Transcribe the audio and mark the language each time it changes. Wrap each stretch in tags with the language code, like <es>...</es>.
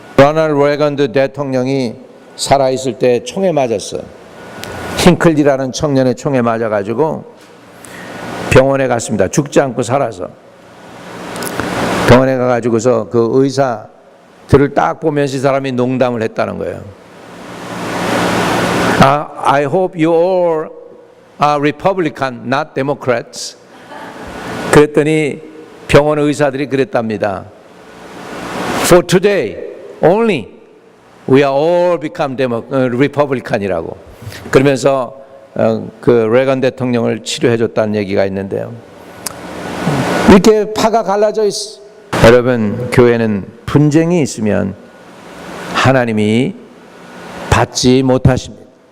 <ko>로널드 레건 대통령이 살아있을 때 총에 맞았어요. 힝클리라는 청년의 총에 맞아가지고 병원에 갔습니다. 죽지 않고 살아서. 병원에 가가지고서 그 의사들을 딱 보면서 이 사람이 농담을 했다는 거예요.</ko> <en>I hope you all are Republican, not Democrats.</en> <ko>그랬더니 병원 의사들이 그랬답니다.</ko> <en>For today only we are all become Republican이라고.</en> <ko>그러면서 그 레건 대통령을 치료해줬다는 얘기가 있는데요. 이렇게 파가 갈라져 있어. 여러분, 교회는 분쟁이 있으면 하나님이 받지 못하십니다.</ko>